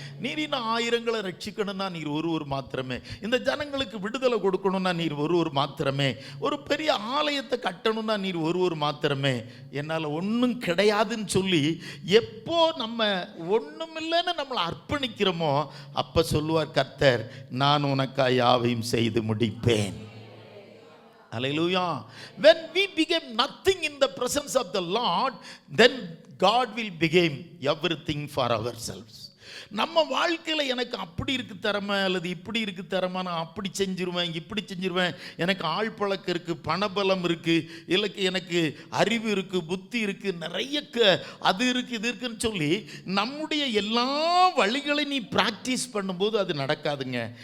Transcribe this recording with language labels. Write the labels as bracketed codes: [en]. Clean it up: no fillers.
[ta] நீர் இன்னும் ஆயிரங்களை ரட்சிக்கணும்னா நீர் ஒருவர் மாத்திரமே. இந்த ஜனங்களுக்கு விடுதலை கொடுக்கணும்னா நீர் ஒருவர் மாத்திரமே. ஒரு பெரிய ஆலயத்தை கட்டணும்னா நீர் ஒருவர் மாத்திரமே. என்னால் ஒன்றும் கிடையாதுன்னு சொல்லி எப்போ நம்ம ஒன்றுமில்லைன்னு நம்மளை அர்ப்பணிக்கிறோமோ அப்போ சொல்லுவார் கர்த்தர், நான் உனக்காய் யாவையும் செய்து முடிப்பேன். [en] Hallelujah. When we became nothing in the presence of the Lord, then God will become everything for ourselves. [ta] நம்ம வாழ்க்கையில் எனக்கு அப்படி இருக்கு திறமை அல்லது இப்படி இருக்கு திறமை, நான் அப்படி செஞ்சிருவேன் இப்படி செஞ்சிருவேன், எனக்கு ஆள் பழக்கம் இருக்குது, பணபலம் இருக்குது, இல்லை எனக்கு அறிவு இருக்குது, புத்தி இருக்குது, நிறைய அது இருக்குது இது இருக்குன்னு சொல்லி நம்முடைய எல்லா வழிகளையும் நீ ப்ராக்டிஸ் பண்ணும்போது அது நடக்காதுங்க.